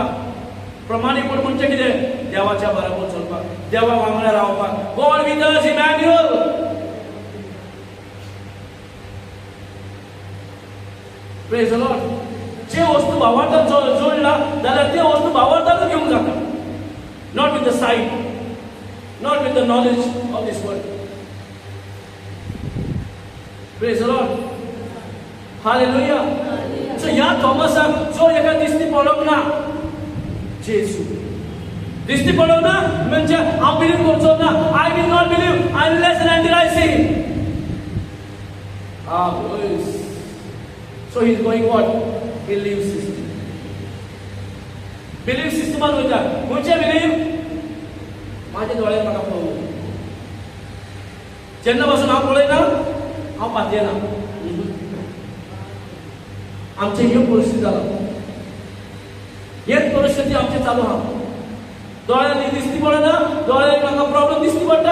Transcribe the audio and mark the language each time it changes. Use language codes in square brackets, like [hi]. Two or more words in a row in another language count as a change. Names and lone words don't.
[kok] प्रमाणीकपण म्हणजे कितें देवाच्या बरोबर चलपाक देवा वांगडा रावपाक [en] God with us [kok] इमॅन्युअल. [en] Praise the Lord. [kok] जे वस्तू भावार्थान जोडला जाल्यार ते वस्तू भावार्थानूच घेवंक जाता. [en] Not with the sight not with the knowledge of this world. Praise the Lord. हालेलुया. [kok] सो ह्या थॉमसाक जो एका दिसती पडोंक ना जेजू दिसती पडोंक ना म्हणजे हांव बिलीव करचो ना. [en] I will not believe unless and until I see. So he is going what? Belief system. Belief systeman वयता. [kok] खंयचे बिलीव? माझे दोळे म्हाका पळोवंक. जेन्ना पासून हांव पळयना हांव पातयेना. आमचे ह्यो परिस्थिती जाला. हेच परिस्थिती आमचे चालू आहा. दोळ्यांनी दिसती पडना दोळ्यांनी म्हाका प्रॉब्लेम दिसती पडटा.